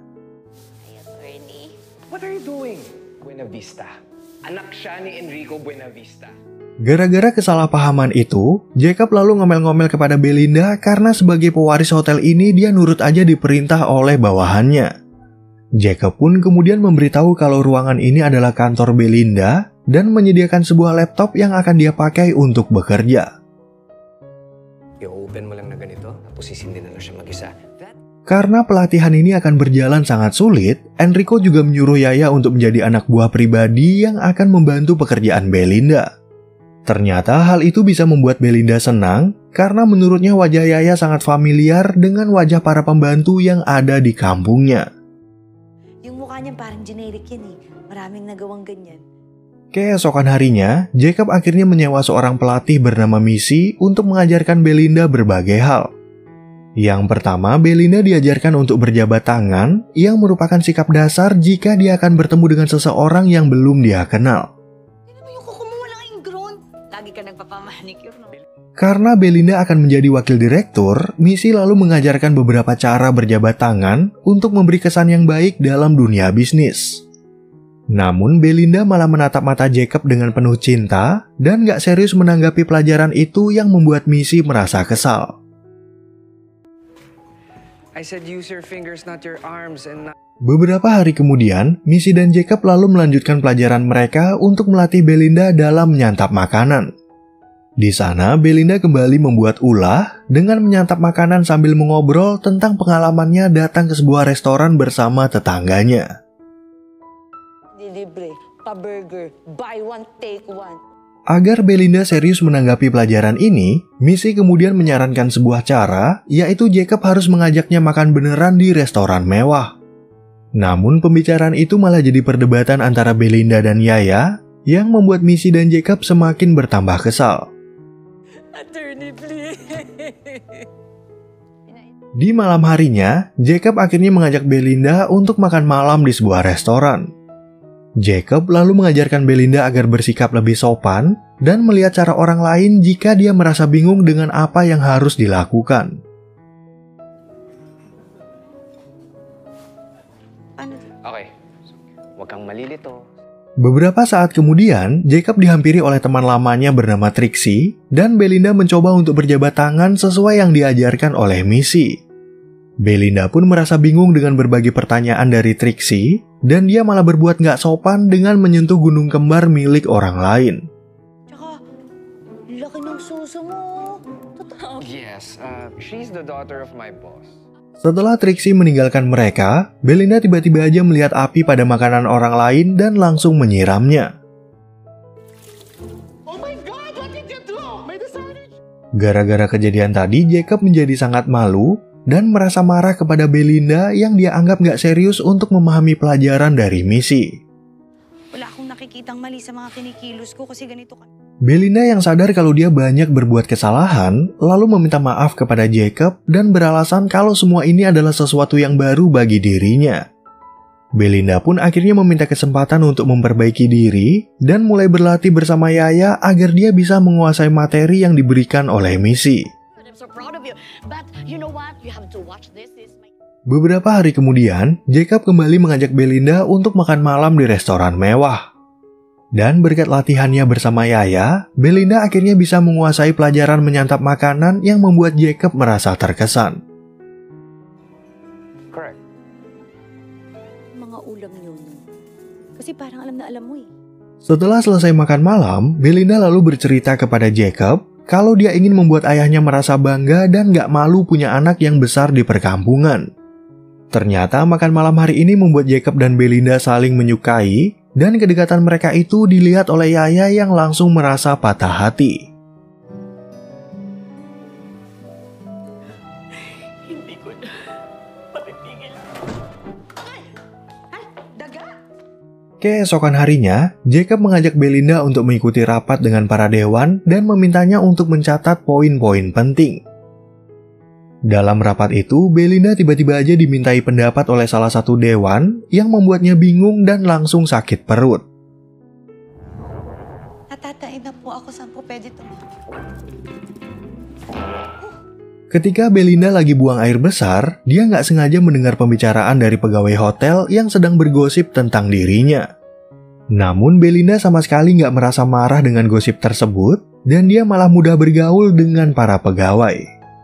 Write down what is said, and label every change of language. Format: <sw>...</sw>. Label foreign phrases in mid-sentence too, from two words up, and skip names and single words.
<en>Attorney. What are you doing? Buena Vista.</en> <tl>Anak siya ni Enrico Buena Vista.</tl> <id>Gara-gara kesalahpahaman itu, Jacob lalu ngomel-ngomel kepada Belinda karena sebagai pewaris hotel ini dia nurut aja diperintah oleh bawahannya. Jacob pun kemudian memberitahu kalau ruangan ini adalah kantor Belinda dan menyediakan sebuah laptop yang akan dia pakai untuk bekerja.</id> <tl>I-open mo lang na ganito, tapos sisindin na lang siya mag-isa.</tl> <id>Karena pelatihan ini akan berjalan sangat sulit, Enrico juga menyuruh Yaya untuk menjadi anak buah pribadi yang akan membantu pekerjaan Belinda. Ternyata hal itu bisa membuat Belinda senang karena menurutnya wajah Yaya sangat familiar dengan wajah para pembantu yang ada di kampungnya.</id> <tl>Yung mukha niya parang generic yan eh. Maraming nagawang ganyan.</tl> <id>Keesokan harinya, Jacob akhirnya menyewa seorang pelatih bernama Missy untuk mengajarkan Belinda berbagai hal. Yang pertama, Belinda diajarkan untuk berjabat tangan yang merupakan sikap dasar jika dia akan bertemu dengan seseorang yang belum dia kenal.</id> <tl>Lagi ka nagpapamanicure, no?</tl> <id>Karena Belinda akan menjadi wakil direktur, Missy lalu mengajarkan beberapa cara berjabat tangan untuk memberi kesan yang baik dalam dunia bisnis. Namun Belinda malah menatap mata Jacob dengan penuh cinta dan gak serius menanggapi pelajaran itu yang membuat Missy merasa kesal.</id> <en>I said use your fingers, not your arms, and not...</en> <id>Beberapa hari kemudian, Missy dan Jacob lalu melanjutkan pelajaran mereka untuk melatih Belinda dalam menyantap makanan. Di sana, Belinda kembali membuat ulah dengan menyantap makanan sambil mengobrol tentang pengalamannya datang ke sebuah restoran bersama tetangganya.</id> <tl>Libre, pa-burger,</tl> <en>buy one, take one.</en> <id>Agar Belinda serius menanggapi pelajaran ini, Missy kemudian menyarankan sebuah cara, yaitu Jacob harus mengajaknya makan beneran di restoran mewah. Namun pembicaraan itu malah jadi perdebatan antara Belinda dan Yaya yang membuat Missy dan Jacob semakin bertambah kesal.</id> <en>Attorney, please.</en> <id>Di malam harinya, Jacob akhirnya mengajak Belinda untuk makan malam di sebuah restoran. Jacob lalu mengajarkan Belinda agar bersikap lebih sopan dan melihat cara orang lain jika dia merasa bingung dengan apa yang harus dilakukan.</id> <tl>Okay, huwag kang malilito.</tl> <id>Beberapa saat kemudian, Jacob dihampiri oleh teman lamanya bernama Trixie, dan Belinda mencoba untuk berjabat tangan sesuai yang diajarkan oleh Missy. Belinda pun merasa bingung dengan berbagai pertanyaan dari Trixie, dan dia malah berbuat nggak sopan dengan menyentuh gunung kembar milik orang lain.</id> <tl>Tsaka, laki ng suso mo. Totoo.</tl> <en>Yes, she's the daughter of my boss.</en> <id>Setelah Trixie meninggalkan mereka, Belinda tiba-tiba aja melihat api pada makanan orang lain dan langsung menyiramnya. Gara-gara kejadian tadi, Jacob menjadi sangat malu dan merasa marah kepada Belinda yang dia anggap gak serius untuk memahami pelajaran dari misi.</id> <tl>Wala akong nakikitang mali sa mga kinikilos ko kasi ganito ka.</tl> <id>Belinda yang sadar kalau dia banyak berbuat kesalahan, lalu meminta maaf kepada Jacob dan beralasan kalau semua ini adalah sesuatu yang baru bagi dirinya. Belinda pun akhirnya meminta kesempatan untuk memperbaiki diri dan mulai berlatih bersama Yaya agar dia bisa menguasai materi yang diberikan oleh misi. Beberapa hari kemudian, Jacob kembali mengajak Belinda untuk makan malam di restoran mewah. Dan berkat latihannya bersama Yaya, Belinda akhirnya bisa menguasai pelajaran menyantap makanan yang membuat Jacob merasa terkesan.</id> <en>Correct.</en> <tl>Mga ulam niyo. Kasi parang alam na alam mo eh.</tl> <id>Setelah selesai makan malam, Belinda lalu bercerita kepada Jacob kalau dia ingin membuat ayahnya merasa bangga dan gak malu punya anak yang besar di perkampungan. Ternyata makan malam hari ini membuat Jacob dan Belinda saling menyukai, dan kedekatan mereka itu dilihat oleh Yaya yang langsung merasa patah hati.</id> <tl>Hindi ko na mapipigil. Ay, daga!</tl> <id>Keesokan harinya, Jacob mengajak Belinda untuk mengikuti rapat dengan para dewan dan memintanya untuk mencatat poin-poin penting. Dalam rapat itu, Belinda tiba-tiba aja dimintai pendapat oleh salah satu dewan yang membuatnya bingung dan langsung sakit perut.</id> <tl>Natatain na po ako, saan po pwede ito?</tl> <id>Ketika Belinda lagi buang air besar, dia nggak sengaja mendengar pembicaraan dari pegawai hotel yang sedang bergosip tentang dirinya. Namun Belinda sama sekali nggak merasa marah dengan gosip tersebut, dan dia malah mudah bergaul dengan para pegawai.</id>